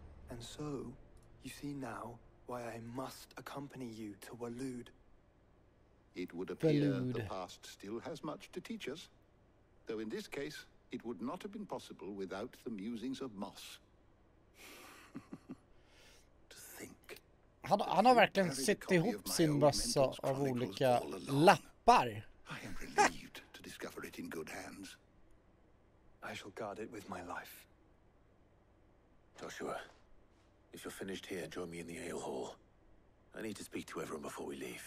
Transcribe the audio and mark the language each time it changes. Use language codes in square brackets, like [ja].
[en] And so, you see now why I must accompany you to Waloed. It would appear Waloed. the past still has much to teach us. Though in this case, it would not have been possible without the musings of Moss. To think. [sv] Han har verkligen sytt ihop sin bössa av olika lappar. [en] I am relieved to discover it in good hands. I shall guard it with my life. Joshua, if you're finished here, join me in the ale hall. I need to speak to everyone before we leave.